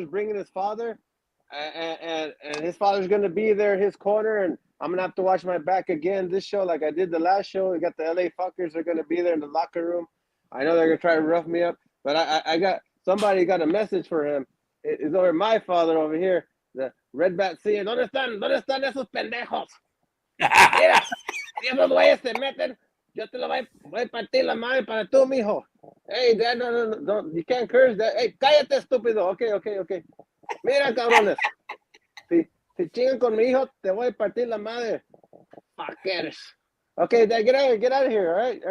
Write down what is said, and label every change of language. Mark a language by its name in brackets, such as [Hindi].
[English] is bringing his father, and his father's going to be there in his corner, and I'm going to have to watch my back again this show like I did the last show. We got the LA Fuckers. They're going to be there in the locker room. I know they're going to try to rough me up, but I got somebody got a message for him. It's over my father over here, the Red Bat seeing. [Spanish] ¿Dónde están esos pendejos? Mira, si esos güeyes se meten, yo te lo voy a partir la madre para tú, mijo. [English] Hey, Dad, no, you can't curse that. [Spanish] Hey, cállate, estúpido. Okay. Mira, cabrones. Si chingan con mi hijo, te voy a partir la madre. [English] Fuckers. Okay, Dad, get out of here, all right?